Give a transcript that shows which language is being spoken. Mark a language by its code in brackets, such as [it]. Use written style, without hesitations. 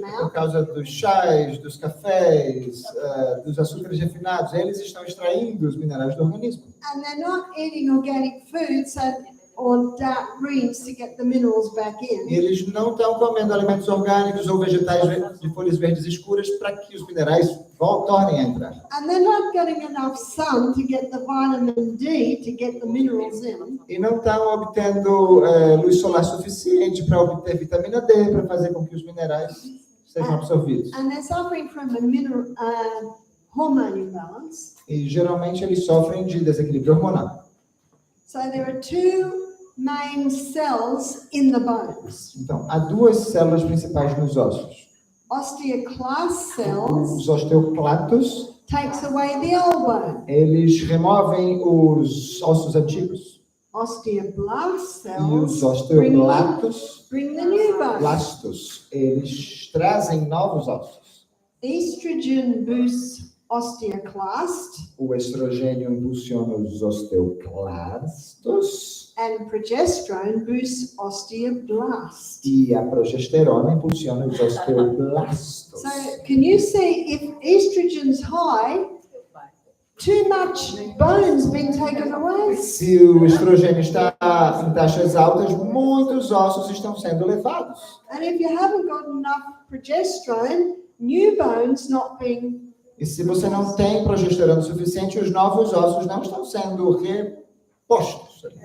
[pt] por [en] out. [pt] causa dos chás, dos cafés, dos açúcares refinados. Eles estão extraindo os minerais do organismo. [en] And they're not eating organic food, so or dark greens to get the minerals back in. [pt] Eles não estão comendo alimentos orgânicos ou vegetais de folhas verdes escuras para que os minerais tornem a entrar. [en] And they're not getting enough sun to get the vitamin D to get the minerals in. [pt] E não estão obtendo luz solar suficiente para obter vitamina D, para fazer com que os minerais sejam absorvidos. [en] And they're suffering from a hormone imbalance. [pt] E geralmente eles sofrem de desequilíbrio hormonal. [en] So there are two main cells in the bones. [pt] Então, há duas células principais nos ossos. [en] Osteoclast cells [pt] Os osteoclatos, [en] takes away the old bone. [pt] eles removem os ossos antigos. [en] Osteoblast [pt] E os [en] cells [pt] osteoclatos, [en] bring the new bone. [pt] blastos, eles trazem novos ossos. [en] Estrogen boosts osteoclast [pt] O estrogênio impulsiona os osteoclastos [en] and progesterone boosts osteoblast. [pt] e a progesterona impulsiona os osteoblastos. [en] So can you see if estrogen's high, too much bone's been taken away? [pt] Se o estrogênio está em taxas altas, muitos ossos estão sendo levados. [en] And if you haven't got enough progesterone, new bones not being. [pt] E se você não tem progesterona suficiente, os novos ossos não estão sendo repostos.